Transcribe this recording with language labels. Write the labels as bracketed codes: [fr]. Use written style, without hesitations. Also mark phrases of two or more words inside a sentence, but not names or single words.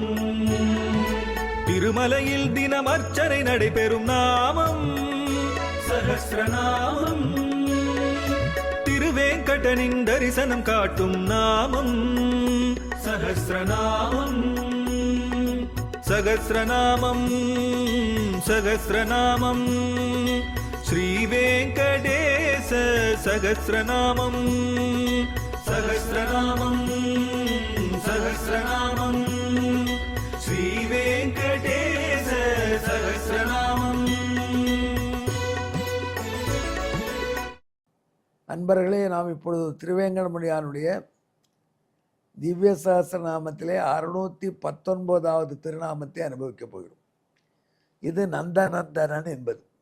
[ta] திருமலையில் தினம் அர்ச்சனை நடைபெறும் நாமம் சஹஸ்ரநாமம். திருவேங்கடனின் தரிசனம் காட்டும் நாமம் சஹஸ்ரநாமம். [sa] सहस्रनामं सहस्रनामं श्रीवेंकटेश सहस्रनामं सहस्रनामं सहस्रनामं श्रीवेंकटेश सहस्रनामं। [ta] அன்பர்களே, நாம் இப்பொழுது திருவேங்கடமுடியானுடைய திவ்ய சஹஸ்ரநாமத்திலே 619வது திருநாமத்தை அனுபவிக்கப் போகிறோம். இது நந்தநந்தனன் என்பது.